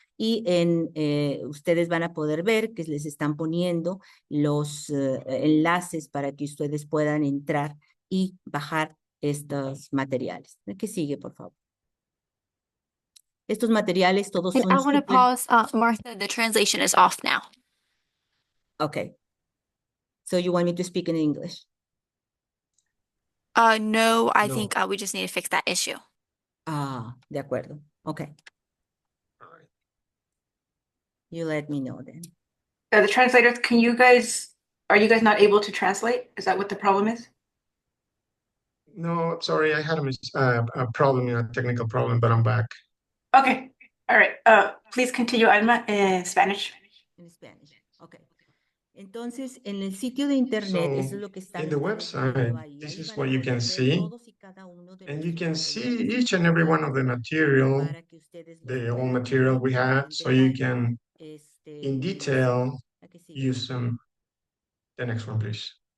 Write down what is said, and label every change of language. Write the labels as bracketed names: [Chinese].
[Spanish] Y ustedes van a poder ver que les están poniendo los enlaces para que ustedes puedan entrar y bajar estos materiales. ¿Qué sigue, por favor? Estos materiales todos son... [English] I want to pause, Martha, the translation is off now. Okay. So you want me to speak in English? No, I think we just need to fix that issue. [Spanish] De acuerdo. Okay. [English] You let me know then. The translators, are you guys not able to translate? Is that what the problem is? No, sorry, I had a problem, a technical problem, but I'm back. Okay, all right. Please continue, Alma, in Spanish. In Spanish, okay. [Spanish] Entonces, en el sitio de internet, eso es lo que está [English] in the website, this is what you can see, and you can see each and every one of the material, the old material we had, so you can, in detail, use them. The next one, please.